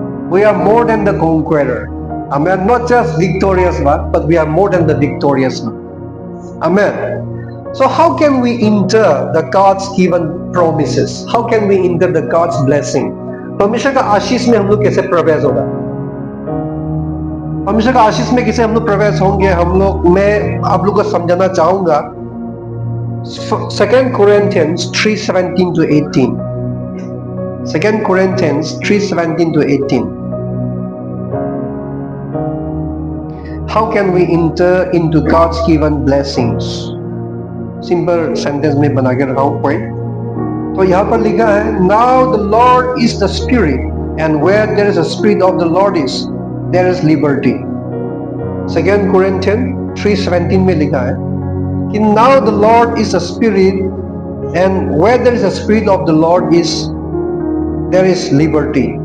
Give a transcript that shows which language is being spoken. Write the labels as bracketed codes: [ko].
[en] We are more than the conqueror. Amen. Not just victorious one, but we are more than the victorious one. Amen. So how can we enter the God's given promises? How can we enter the God's blessing? [hi] परमेश्वर का आशीष में हम लोग कैसे प्रवेश होगा? परमेश्वर का आशीष में कैसे हम लोग प्रवेश होंगे? मैं आप लोग को समझाना चाहूंगा 2 Corinthians 3:17 to 18. [en] 2 Corinthians 3:17 to 18. How can we enter into God's given blessings? [hi] Simple sentence में बना के रखा हूं पॉइंट। तो यहां पर लिखा है, [en] Now the Lord is the Spirit and where there is a Spirit of the Lord is there is liberty. 2 Corinthians 3:17 [hi] में लिखा है कि [en] Now the Lord is the Spirit and where there is a Spirit of the Lord is there is liberty.